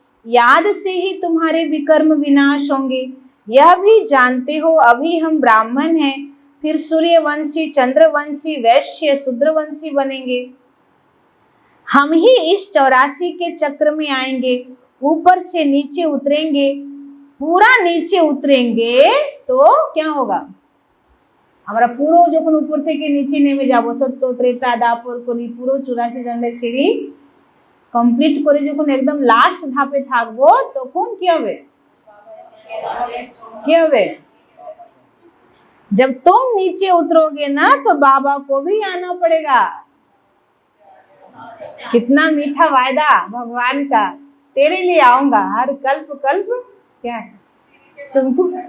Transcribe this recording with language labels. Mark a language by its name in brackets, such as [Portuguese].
[Hindi] याद से ही तुम्हारे विकर्म विनाश होंगे। यह भी जानते हो अभी हम ब्राह्मण हैं, फिर सूर्यवंशी, चंद्रवंशी, वैश्य, शूद्रवंशी बनेंगे। हम ही इस 84 के चक्र में आएंगे, ऊपर से नीचे उतरेंगे। पूरा नीचे उतरेंगे तो क्या होगा? [Bangla] আমরা পুরো যখন উপর থেকে নিচে নেমে যাব, সত্য ত্রেতা দাপর কলি পুরো 84 জনের সিঁড়ি কমপ্লিট করে যখন একদম লাস্ট ধাপে থাকবো, তখন কি হবে? [Hindi] क्या [Bangla] হবে? [Hindi] जब तुम नीचे उतरोगे ना तो बाबा को भी आना पड़ेगा। कितना मीठा वायदा भगवान का, तेरे लिए आऊंगा हर कल्प कल्प। क्या है तुमको?